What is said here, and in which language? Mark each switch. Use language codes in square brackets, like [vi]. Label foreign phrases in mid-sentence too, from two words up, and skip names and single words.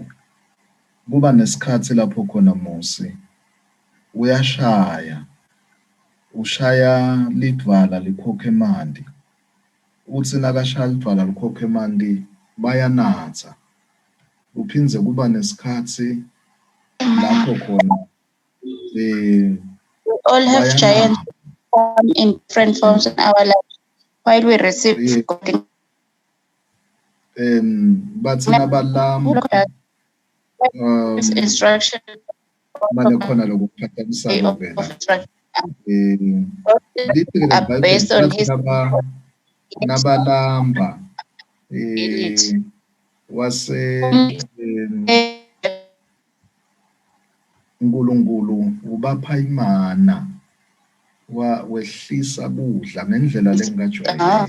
[ss] Kuba nesikhatsi lapho khona Mose ushaya lidvala likhokhe emanti, utsi nakashaya lidvala likhokhe emanti bayanatsa. Kuphindze kuba nesikhatsi lapho khona [en] We all have giants come in different forms in our lives while we receive God. [ss] Bathi nabalamba Instruction manje khona lokuphazamisana lithi [en] are based on his [ss] nabalamba wase Nkulunkulu ubapha imana wehlisa kudla ngendlela lengajwayeleki.